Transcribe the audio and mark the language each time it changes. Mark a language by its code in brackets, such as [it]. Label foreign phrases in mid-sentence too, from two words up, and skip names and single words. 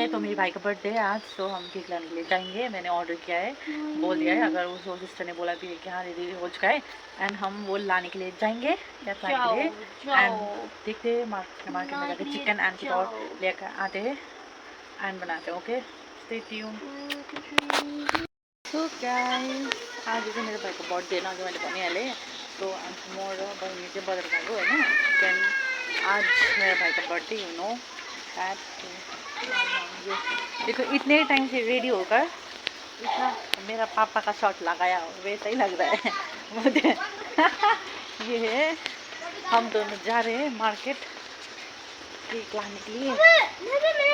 [hi] तो मेरे भाई का बर्थडे है आज, तो हम केक लाने के लिए जाएंगे। मैंने ऑर्डर किया है, बोल दिया है। अगर उस सिस्टर ने बोला भी है कि हाँ दीदी हो चुका है, एंड हम वो लाने के लिए जाएंगे केक लाने के जाओ लिए। जाओ एंड देखते हैं मार्केट में लाने जाके के लिए [en] chicken and [hi] कुछ और जाओ। लेकर आते हैं एंड बनाते हैं। [en] Okay, stay tune. [ne] तो गाइस, आज चाहिँ मेरो भाइको बर्थडे अघि मैले भनिहालेँ। तो आज म र बहिनी चाहिँ बजार गएको होइन। [hi] देन आज मेरा भाई का बर्थडे, [en] you know that. [hi] देखो इतने टाइम से रेडी होकर इतना मेरा पापा का शर्ट लगाया हो वैसा ही लग रहा है मुझे। ये है, हम दोनों जा रहे हैं मार्केट केक लाने के लिए।